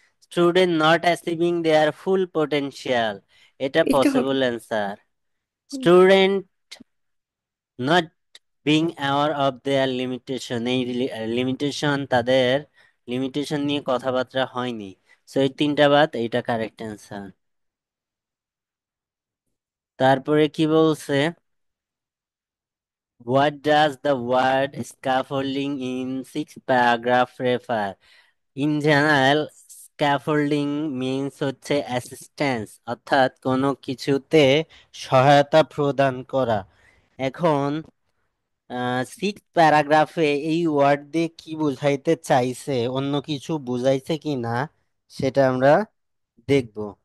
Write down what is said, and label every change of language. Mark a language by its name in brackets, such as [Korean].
[English] student not achieving their full potential, এটা [Bangla] এটা হবে। Possible answer. [English] student not being aware of their limitation, [Bangla] এই limitation, তাদের limitation নিয়ে কথাবার্তা হয়নি। সো এই তিনটা বাদ, এইটা কারেক্ট অ্যান্সার। তারপরে কি বলছে, [English] what does the word scaffolding in sixth paragraph refer? In general, scaffolding means [Bangla] হচ্ছে অ্যাসিস্ট্যান্স, অর্থাৎ কোনো কিছুতে সহায়তা প্রদান করা। এখন সিক্স প্যারাগ্রাফে এই ওয়ার্ড দিয়ে কি বুঝাইতে চাইছে, অন্য কিছু বুঝাইছে কি না সেটা আমরা দেখব।